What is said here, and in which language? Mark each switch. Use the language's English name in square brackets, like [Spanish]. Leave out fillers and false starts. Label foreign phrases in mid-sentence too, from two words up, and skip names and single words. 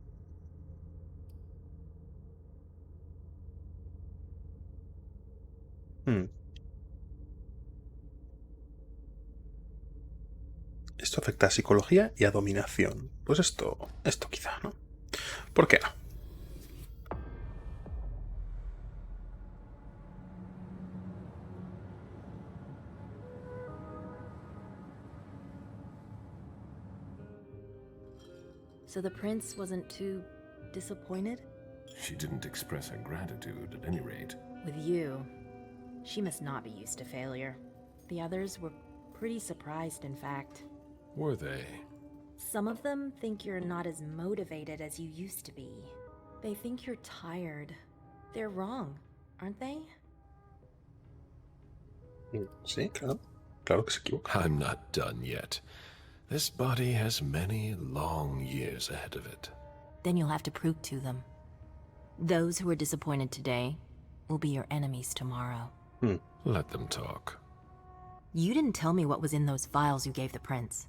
[Spanish] Esto afecta a psicología y a dominación. Pues esto quizá, ¿no? ¿Por qué no? [English] So the prince wasn't too disappointed? She didn't express her gratitude, at any rate. With you, she must not be used to failure. The others were pretty surprised, in fact. Were they? Some of them think you're not as motivated as you used to be. They think you're tired. They're wrong, aren't they? [Spanish] Sí, claro. Claro que se equivoca. [English] I'm not done yet. This body has many long years ahead of it. Then you'll have to prove to them. Those who are disappointed today will be your enemies tomorrow. Let them talk. You didn't tell me what was in those files you gave the prince.